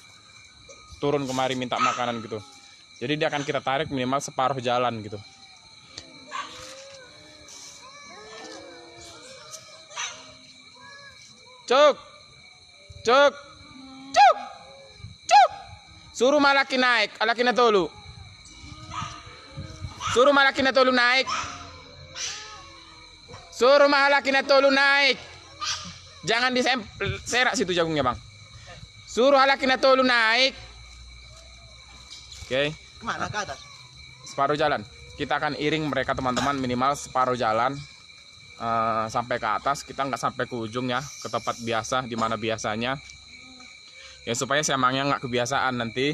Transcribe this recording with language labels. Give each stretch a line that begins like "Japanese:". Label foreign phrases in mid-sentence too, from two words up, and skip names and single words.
Indonesian: Turun kemari minta makanan gitu. Jadi dia akan kita tarik minimal separuh jalan gitu. Cuk. Cuk. Cuk. Cuk. Suruh malaki naik,
Batak Toba: alakina tolu.
Indonesian: Suruh
Batak Toba: malaki na tolu
Indonesian: naik. Suruh
Batak Toba: mahalaki na tolu
Indonesian: naik. Jangan diserak situ jagungnya, Bang. Suruh
Batak Toba: halaki na tolu
Indonesian: naik. Oke. Kemana ke atas? Separuh jalan. Kita akan iring mereka teman-teman minimal separuh jalan sampai ke atas. Kita nggak sampai ke ujung ya, ke tempat biasa di mana biasanya. Ya supaya si Amangnya nggak kebiasaan nanti.